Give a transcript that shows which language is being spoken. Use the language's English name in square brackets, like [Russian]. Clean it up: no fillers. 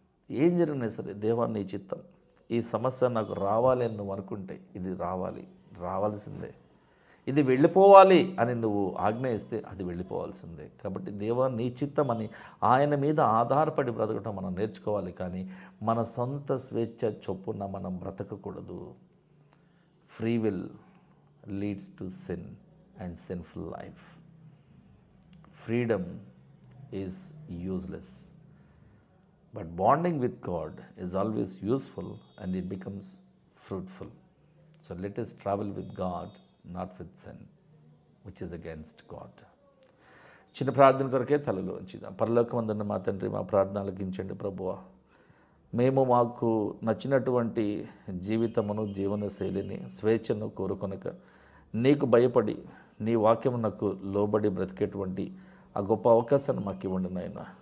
[Telugu] ఏం జరిగినా సరే, దేవా నీ చిత్తం, ఈ సమస్య నాకు రావాలి అని నువ్వు అనుకుంటే ఇది రావాల్సిందే, ఇది వెళ్ళిపోవాలి అని నువ్వు ఆజ్ఞ ఇస్తే అది వెళ్ళిపోవాల్సిందే. కాబట్టి దేవా నీ చిత్తం అని ఆయన మీద ఆధారపడి బ్రతకటం మనం నేర్చుకోవాలి. కానీ మన సొంత స్వేచ్ఛ చొప్పున మనం బ్రతకకూడదు. [English] Free will leads to sin and sinful life. Freedom is useless, but bonding with God is always useful and it becomes fruitful. So let us travel with God, not with sin, which is against God. [Telugu] చిన్న ప్రార్థన కొరకే తలలో ఉంచుదాం. పరలోకమందున్న మా తండ్రి, మా ప్రార్థన ఆలకించండి ప్రభువా. మేము మాకు నచ్చినటువంటి జీవితమును, జీవన శైలిని, స్వేచ్ఛను కోరుకొనక నీకు భయపడి నీ వాక్యమునకు లోబడి బ్రతికేటువంటి ఆ గొప్ప అవకాశాన్ని మాకు ఇవ్వండి నాయన.